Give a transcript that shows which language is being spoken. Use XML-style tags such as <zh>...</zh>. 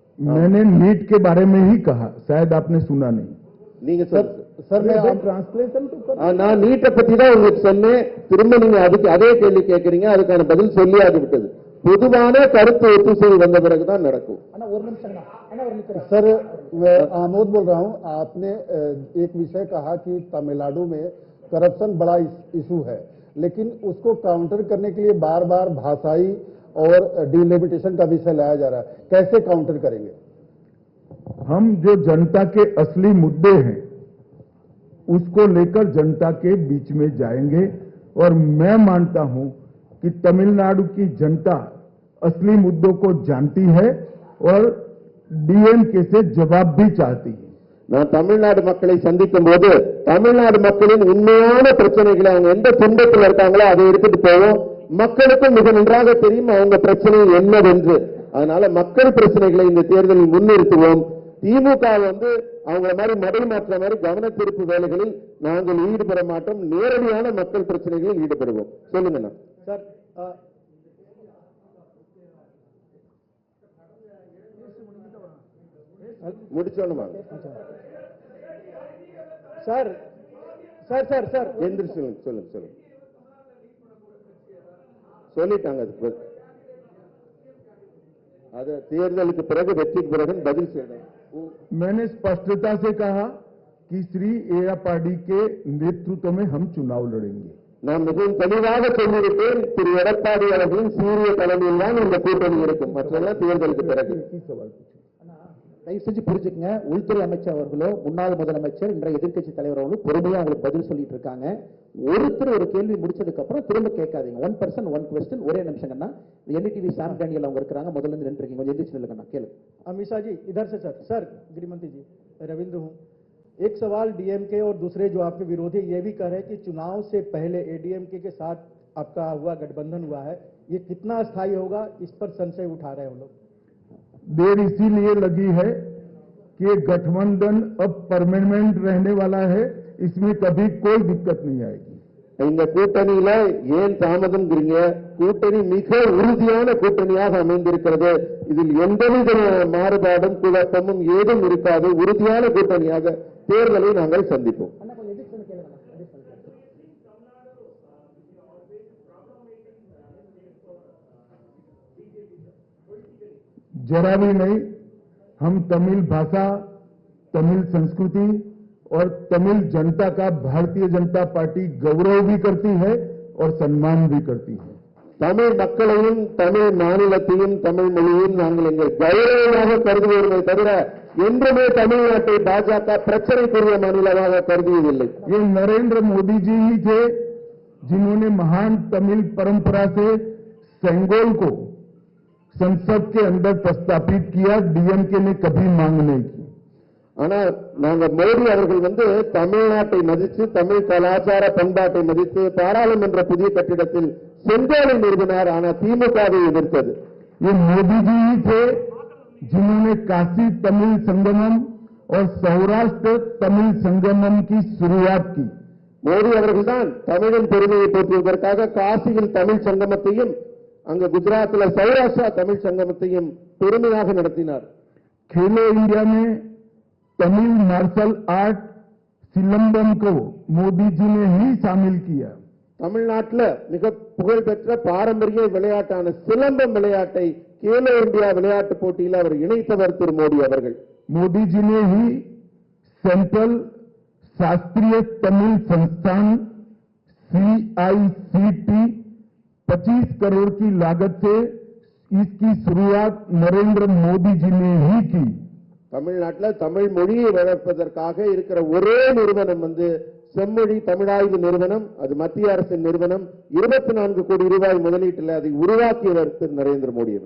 <hi>मैंने नीट के बारे में ही कहा, शायद आपने सुना नहीं।</hi> <ta>நீங்க</ta> <hi>सर मैं ट्रांसलेशन तो कर</hi> <ta>நான் நீட்டை பத்தி தான் உங்களுக்கு சொன்னேன். திரும்ப நீங்க அதுக்கு அதே கேள்வி கேட்கறீங்க. அதுக்கான பதில் சொல்லியாது விட்டது. பொதுவான கருத்து ஒத்துசை வந்த பிறகுதான் நடக்கும்.</ta> <hi>अन्ना और निमिषम अन्ना और निमिषम सर मैं आमोद बोल रहा हूं. आपने एक विषय कहा कि तमिलनाडु में करप्शन बड़ा इशू है, लेकिन उसको काउंटर करने के लिए बार बार भाषाई और डिलिमिटेशन का विषय लाया जा रहा है. कैसे काउंटर करेंगे? हम जो जनता के असली मुद्दे हैं उसको लेकर जनता के बीच में जाएंगे और मैं मानता हूं कि तमिलनाडु की जनता असली मुद्दों को जानती है और डीएमके से जवाब भी चाहती है.</hi> <ta>நான் தமிழ்நாடு மக்களை சந்திக்கும் போது தமிழ்நாடு மக்களின் உண்மையான பிரச்சனைகளை அவங்க எந்த துன்பத்தில் இருக்காங்களோ அதை எடுத்துட்டு போவோம். மக்களுக்கும் மிக நன்றாக தெரியும் அவங்க பிரச்சனை என்னவென்று. அதனால மக்கள் பிரச்சனைகளை இந்த தேர்தலில் முன்னிறுத்துவோம். திமுக அவங்கள மாதிரி மடை மாற்ற மாதிரி கவன திருப்பு வேலைகளில் நாங்கள் ஈடுபட மாட்டோம். நேரடியான மக்கள் பிரச்சனைகளில் ஈடுபடுவோம். சொல்லுங்கண்ணா.</ta> <hi>Sir</hi> <ta>முடிச்சோணுமா?</ta> <hi>Sir sir sir sir</hi> <ta>எந்திரிச்சு சொல்லுங்க சொல்லுங்க சொல்லுங்க. சொல்லிட்டாங்க. அது தேர்தலுக்கு பிறகு வெற்றிக்கு பிறகு பதில் செய்யணும்.</ta> <hi>मैंने स्पष्टता से कहा कि श्री एड़ापाडी के नेतृत्व में हम चुनाव लड़ेंगे.</hi> <ta>நான் மிகவும் தெளிவாக சொல்லிவிட்டேன். திரு எடப்பாடி அவர்களின் சீரிய தலைமையில் தான் இந்த கூட்டணி இருக்கும். மற்றெல்லாம் தேர்தலுக்கு பிறகு. தயவு செஞ்சு புரிஞ்சுக்கங்க. உள்துறை அமைச்சர் அவர்களோ முன்னாள் முதலமைச்சர் இன்றைய எதிர்க்கட்சி தலைவர் அவர்களும் பொறுமையா அவங்களுக்கு பதில் சொல்லிட்டு இருக்காங்க. ஒருத்தர் ஒரு கேள்வி முடிச்சதுக்கு அப்புறம் திரும்ப கேட்காதீங்க.</ta> <en>1 person 1 question.</en> <ta>ஒரே நிமிஷங்கண்ணா. என்டிவி சாம் டேனியல் அவங்க இருக்காங்க. முதல்ல இருந்து நின்று இருக்கீங்க. கொஞ்சம் எந்திரிச்சு நில்லுங்கண்ணா. கேளு.</ta> <hi>अमीषा जी इधर से सर. सर गृहमंत्री जी रविंद्र हूँ. एक सवाल डीएमके और दूसरे जो आपके विरोधी ये भी कह रहे हैं कि चुनाव से पहले एडीएमके के साथ आपका हुआ गठबंधन हुआ है, ये कितना अस्थायी होगा, इस पर संशय उठा रहे हैं हम लोग. देर इसीलिए लगी है कि ये गठबंधन अब परमानेंट रहने वाला है. इसमें कभी कोई दिक्कत नहीं आएगी.</hi> <ta>இந்த கூட்டணியில ஏன் தாமதம்ங்கிறீங்க? கூட்டணி மிக உறுதியான கூட்டணியாக அமைந்திருக்கிறது. இதில் எந்தவித மாறுபாடும் குழப்பமும் ஏதும் இருக்காது. உறுதியான கூட்டணியாக தேர்தலை நாங்கள் சந்திப்போம்.</ta> <hi>जरा भी नहीं. हम तमिल भाषा, तमिल संस्कृति और तमिल जनता का भारतीय जनता पार्टी गौरव भी करती है और सम्मान भी करती है.</hi> <ta>தமிழ் மக்களையும் தமிழ் மாநிலத்தையும் தமிழ் மொழியையும் நாங்கள் எங்கள் கௌரவமாக கருதுவோமே தவிர என்றுமே தமிழ்நாட்டை பாஜக பிரச்சனைக்குரிய மாநிலமாக கருதியதில்லை.</ta> <hi>ये नरेंद्र मोदी जी ही थे जिन्होंने महान तमिल परंपरा से सेंगोल को संसद के अंदर प्रस्तापित किया. डीएमके ने कभी मांग नहीं की.</hi> <ta>ஆனா நாங்க மோடி அவர்கள் தமிழ்நாட்டை மதித்து தமிழ் கலாச்சார பண்பாட்டை மதித்து பாராளுமன்ற புதிய கட்டிடத்தில் செங்கோலை நிறுவினார். ஆனா திமுகவை எதிர்த்தது.</ta> <hi>ये मोदी जी ही थे जिन्होंने काशी तमिल संगमम और सौराष्ट्र तमिल संगमम की शुरुआत की.</hi> <ta>மோடி அவர்கள்தான் தமிழின் பெருமையை போற்றுவதற்காக காசியில் தமிழ் சங்கமத்தையும் அங்க குஜராத்தில் சௌராஷ்டிரா தமிழ் சங்கமத்தையும் பெருமையாக நடத்தினார்.</ta> <hi>खेलो इंडिया में तमिल मार्शल आर्ट सिलंबम को मोदी जी ने ही शामिल किया.</hi> <ta>தமிழ்நாட்டில் மிக புகழ்பெற்ற பாரம்பரிய விளையாட்டான சிலம்பம் விளையாட்டை கேலோ இந்தியா விளையாட்டு போட்டியில் அவர் இணைத்தவர் திரு மோடி அவர்கள்.</ta> <hi>मोदी जी ने ही सेंट्रल शास्त्रीय तमिल संस्थान CICT 25 करोड़ की लागत से इसकी शुरुआत नरेंद्र मोदी जी ने ही की.</hi> <ta>தமிழ்நாட்டில் தமிழ் மொழியை வளர்ப்பதற்காக இருக்கிற ஒரே நிறுவனம் செம்மொழி தமிழாய்வு நிறுவனம். அது மத்திய அரசின் நிறுவனம். 24 கோடி ரூபாய் முதலீட்டில் அதை உருவாக்கியவர் திரு நரேந்திர மோடி.</ta>